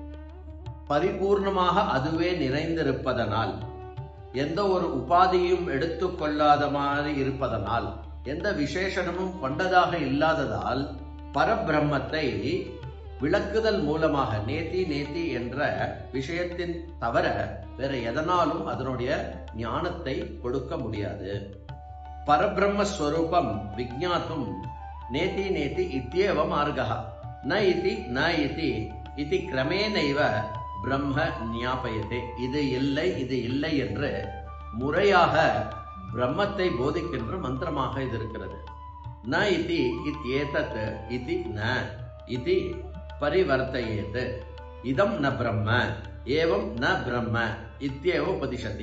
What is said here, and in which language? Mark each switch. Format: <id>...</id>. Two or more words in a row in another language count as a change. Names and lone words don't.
<ta>பரிபூர்ணமாக அதுவே நிறைந்திருப்பதனால், எந்த ஒரு உபாதியும் எடுத்துக்கொள்ளாத மாதிரி இருப்பதனால், எந்த விசேஷணமும் கொண்டதாக இல்லாததால் பரபிரம்மத்தை விளக்குதல் மூலமாக</ta> <sa>नेति नेति</sa> <ta>என்ற விஷயத்தின் தவிர வேற எதனாலும் அதனுடைய ஞானத்தை கொடுக்க முடியாது.</ta> <sa>परब्रह्मस्वरूपं विज्ञातुं नेति नेति इत्येव मार्गः न इति न इति इति क्रमेणैव ब्रह्म ज्ञापयते.</sa> <ta>இது இல்லை இது இல்லை என்று முறையாக பிரம்மத்தை போதிக்கின்ற மந்திரமாக இது இருக்கிறது.</ta> <sa>न इति इत्येतत् इति न इति परिवर्तयेत्. इदं न ब्रह्म एवं न ब्रह्म इत्येव उपदिशति.</sa>